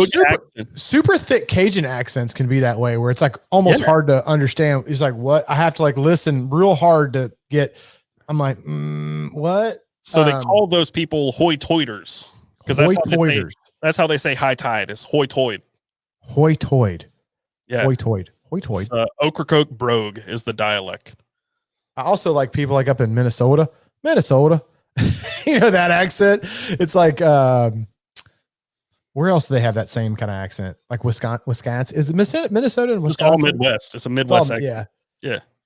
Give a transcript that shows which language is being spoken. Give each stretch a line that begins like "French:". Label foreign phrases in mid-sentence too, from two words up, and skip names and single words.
English: super, accent. super thick Cajun accents can be that way, where it's like almost hard to understand. It's like, what? I have to like listen real hard to get. I'm like, what? So they call those people hoy-toiders because that's how they say high tide is hoy-toid. Hoy-toid. Yeah. Hoy-toid. Hoy-toid. Ocracoke brogue is the dialect. I also like people like up in Minnesota. You know that accent? It's like where else do they have that same kind of accent? Like Wisconsin. Is it Minnesota and Wisconsin? It's all Midwest. It's a Midwest accent. Yeah.